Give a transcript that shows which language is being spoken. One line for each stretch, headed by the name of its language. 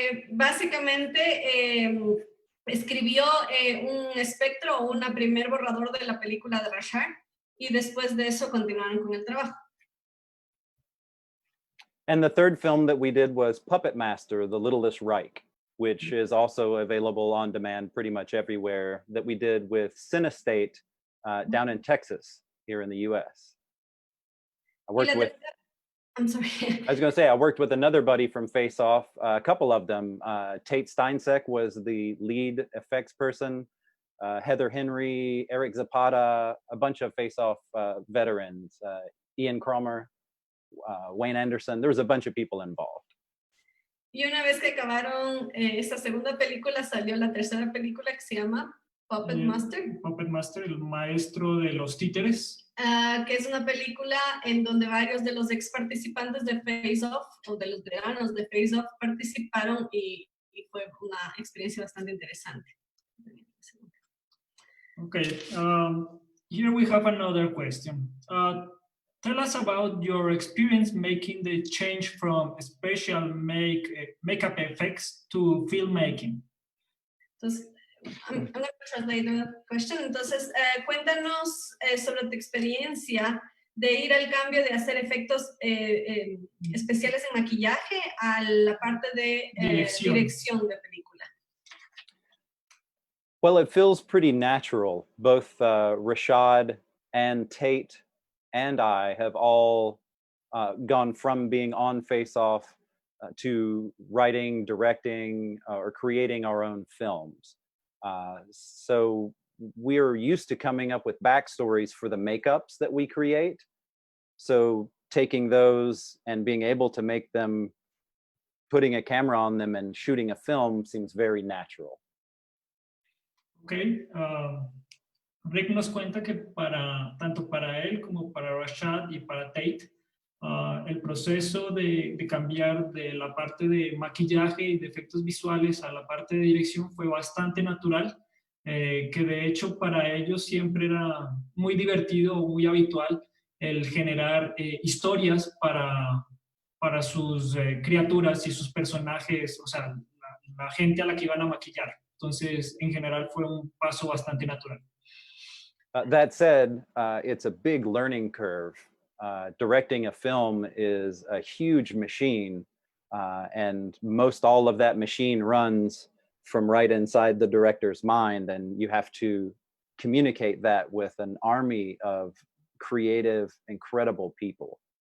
Spanish: Básicamente escribió un espectro o una primer borrador de la película de Rashad y después de eso continuaron con el trabajo.
English: And the third film that we did was Puppet Master, The Littlest Reich, which is also available on demand pretty much everywhere, that we did with Cinestate down in Texas, here in the US. I'm sorry. I was going to say, I worked with another buddy from FaceOff, a couple of them. Tate Steinsek was the lead effects person, Heather Henry, Eric Zapata, a bunch of FaceOff veterans, Ian Cromer, Wayne Anderson. There was a bunch of people involved.
Spanish: Y una vez que acabaron esta segunda película, salió la tercera película que se llama Puppet Master. Puppet Master, el maestro de los títeres. Que es una película en donde varios de los ex participantes de FaceOff o de los veteranos de FaceOff participaron y fue una experiencia bastante interesante.
English: Okay, here we have another question. Tell us about your experience making the change from special makeup effects to filmmaking.
Spanish: Entonces,
English: I'm going to translate the question.
Spanish: Entonces, cuéntanos sobre tu experiencia de ir al cambio de hacer efectos especiales en maquillaje a la parte de dirección de película.
English: Well, it feels pretty natural. Both Rashad and Tate and I have all gone from being on FaceOff to writing, directing, or creating our own films. So we're used to coming up with backstories for the makeups that we create. So taking those and being able to make them, putting a camera on them and shooting a film seems very natural. Okay.
Spanish: Rick nos cuenta que tanto para él como para Rashad y para Tate, el proceso de cambiar de la parte de maquillaje y de efectos visuales a la parte de dirección fue bastante natural, que de hecho para ellos siempre era muy divertido o muy habitual el generar historias para sus criaturas y sus personajes, o sea, la gente a la que iban a maquillar. Entonces, en general fue un paso bastante natural.
English: That said, it's a big learning curve. Directing a film is a huge machine, and most all of that machine runs from right inside the director's mind, and you have to communicate that with an army of creative, incredible people.